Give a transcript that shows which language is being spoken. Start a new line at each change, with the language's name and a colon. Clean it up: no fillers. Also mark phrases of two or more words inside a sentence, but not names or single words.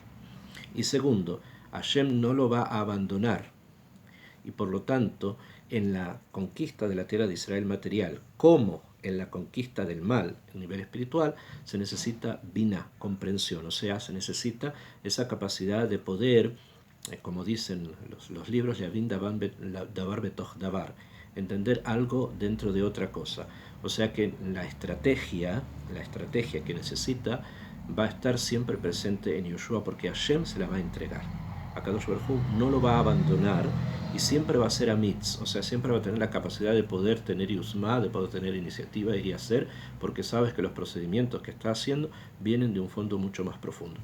Spanish: Y segundo, Hashem no lo va a abandonar, y por lo tanto, en la conquista de la tierra de Israel material, como en la conquista del mal, el nivel espiritual, se necesita bina, comprensión, o sea, se necesita esa capacidad de poder, como dicen los libros,
Hebrew: דבר בתוך דבר,
Spanish: entender algo dentro de otra cosa. O sea que la estrategia que necesita va a estar siempre presente en Yoshua, porque Hashem se la va a entregar.
Hebrew: הקדוש ברוך הוא
Spanish: no lo va a abandonar y siempre va a ser amitz, o sea, siempre va a tener la capacidad de poder tener yusma, de poder tener iniciativa y hacer, porque sabes que los procedimientos que está haciendo vienen de un fondo mucho más profundo.